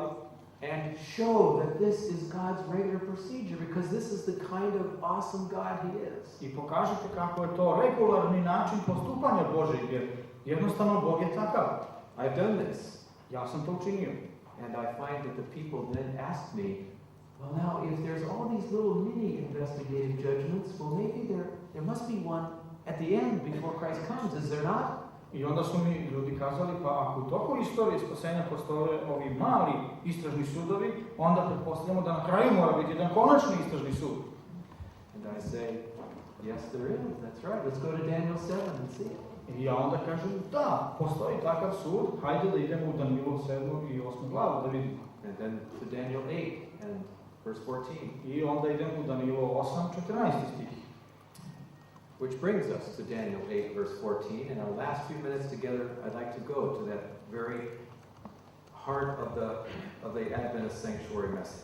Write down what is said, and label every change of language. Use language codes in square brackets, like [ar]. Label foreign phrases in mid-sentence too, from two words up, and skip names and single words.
[en] And show that this is God's regular procedure, because this is the kind of awesome God he is. [sr] I pokažite kako je to regularni način postupanja Božeg, jer jednostavno Bog je takav. [en] I've done this. [sr] Ja sam to učinio. [en] And I find that the people then ask me, well, now, if there's all these little mini investigative judgments, well, maybe there must be one at the end before Christ comes, is there not? [sr] I onda su mi ljudi kazali, pa ako u toku istorije spasenja postoje ovi mali istražni sudovi, onda pretpostavljamo da na kraju mora biti jedan konačni istražni sud. [en] And I say, yes, there is. That's right. Let's go to Daniel 7 and see. [sr] I ja onda kažem, da, postoji takav sud, hajde da idemo u Danilu 7. i 8. glavu da vidimo. [en] And then to Daniel 8 and verse 14. [sr] I onda idemo u Danilu 8, 14. stih. [en] Which brings us to Daniel 8, verse 14. In our last few minutes together, I'd like to go to that very heart of the Adventist sanctuary message.